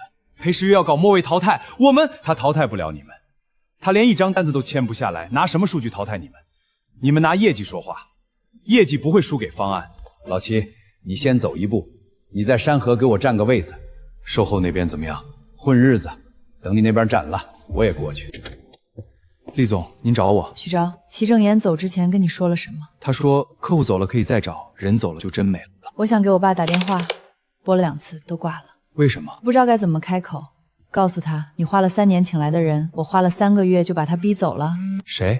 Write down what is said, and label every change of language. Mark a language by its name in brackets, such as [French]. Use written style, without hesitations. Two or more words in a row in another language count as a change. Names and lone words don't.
[Chinese] 裴時月要搞末位淘汰，他淘汰不了你們，他連一張單子都簽不下來，拿什麼數據淘汰你們？你們拿業績說話，業績不會輸給方案。老齊，你先走一步，你在山河給我占個位子。售後那邊怎麼樣？混日子，等你那邊展了，我也過去。厲總，您找我。徐钊，齊正言走之前跟你說了什麼？他說客戶走了可以再找，人走了就真沒了。我想給我爸打電話，撥了2次都掛了。為什麼？不知道該怎麼開口，告訴他你花了3年請來的人，我花了3個月就把他逼走了。誰？